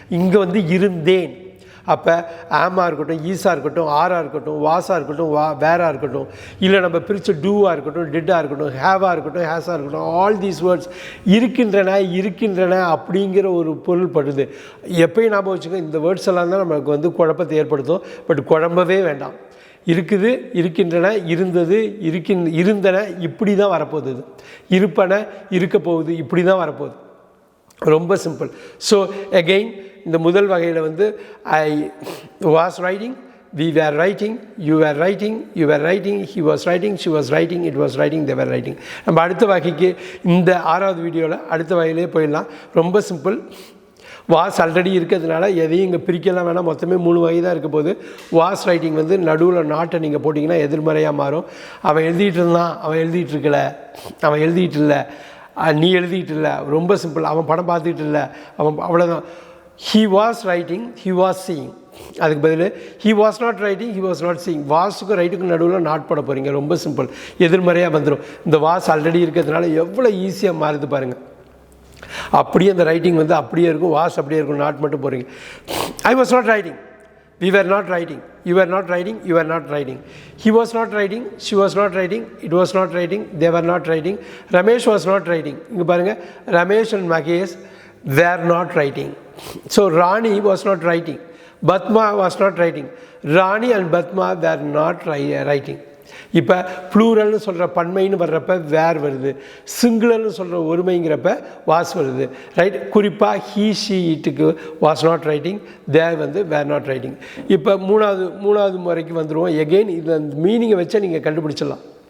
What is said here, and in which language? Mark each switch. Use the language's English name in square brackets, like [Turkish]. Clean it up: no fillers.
[Tamil] இங்கே இருந்தேன். அப்போ ஆமாக இருக்கட்டும், ஈஸாக இருக்கட்டும், ஆராக இருக்கட்டும், வாஸாக இருக்கட்டும், வேராக இருக்கட்டும், இல்லை நம்ம பிரித்து டூவாக இருக்கட்டும், டிட்டாக இருக்கட்டும், ஹேவாக இருக்கட்டும், ஹேஸாக இருக்கட்டும், [English] all these words [Tamil] இருக்கின்றன அப்படிங்கிற ஒரு பொருள் படுது. எப்பயும் ஞாபகம் வச்சுக்கோங்க, இந்த வேர்ட்ஸ் எல்லாம் தான் நமக்கு குழப்பத்தை ஏற்படுத்தும். பட் குழம்பவே வேண்டாம். இருக்குது, இருக்கின்றன, இருந்தது, இருந்தன, இப்படி தான் வரப்போகுது. இருப்பன, இருக்க போகுது, இப்படி தான் வரப்போகுது. ரொம்ப சிம்பிள். [English] so again [Tamil] இந்த முதல் வகையில் [English] I was writing, we were writing, you were writing, he was writing, she was writing, it was writing, they were writing. [Tamil] நம்ம அடுத்த வகைக்கு இந்த 6வது வீடியோவில் அடுத்த வகையிலே போயிடலாம். ரொம்ப சிம்பிள். வாஸ் ஆல்ரெடி இருக்கிறதுனால எதையும் இங்கே பிரிக்கலாம் வேணாம். மொத்தமே 3 வகை தான் இருக்க போது. வாஸ் ரைட்டிங் நடுவில் நாட்டை நீங்கள் போட்டிங்கன்னா எதிர்மறையாக மாறும். அவன் எழுதிட்டு இருந்தான், அவன் எழுதிட்டு இருக்கல, அவன் எழுதிட்டு இல்லை, நீ எழுதிக்கிட்டு இல்லை, ரொம்ப சிம்பிள். அவன் படம் பார்த்துக்கிட்டு இல்லை, அவன் அவ்வளோதான். [English] he was writing, he was seeing. [Tamil] அதுக்கு பதில் [English] he was not writing, he was not seeing. [Tamil] வாஸுக்கும் ரைட்டுக்கும் நடுவில் நாட் போட போகிறீங்க. ரொம்ப சிம்பிள், எதிர்மறையாக வந்துடும். இந்த வாஸ் ஆல்ரெடி இருக்கிறதுனால எவ்வளோ ஈஸியாக மாறுது பாருங்கள். அப்படியே அந்த ரைட்டிங் வந்து அப்படியே இருக்கும், வாஸ் அப்படியே இருக்கும், நாட் மட்டும் போகிறீங்க. [English] I was not writing, we were not writing, you were not writing, you were not writing. He was not writing, she was not writing, it was not writing, they were not writing. Ramesh was not writing. [Tamil] இங்கே பாருங்கள், [English] Ramesh and Mahesh were not writing. So Rani was not writing, Batma was not writing. Rani and Batma were not writing. [Tamil] இப்போ ப்ளூரல்னு சொல்கிற பன்மைன்னு வர்றப்ப வேர் வருது, சிங்குலர்னு சொல்கிற ஒருமைங்கிறப்ப was வருது, right. குறிப்பாக he she இட்டுக்கு was not writing, தேர் வந்து வேர் நாட் ரைட்டிங். இப்போ மூணாவது முறைக்கு வந்துடுவோம். எகெயின் இந்த மீனிங்கை வச்சா நீங்கள் கண்டுபிடிச்சிடலாம்.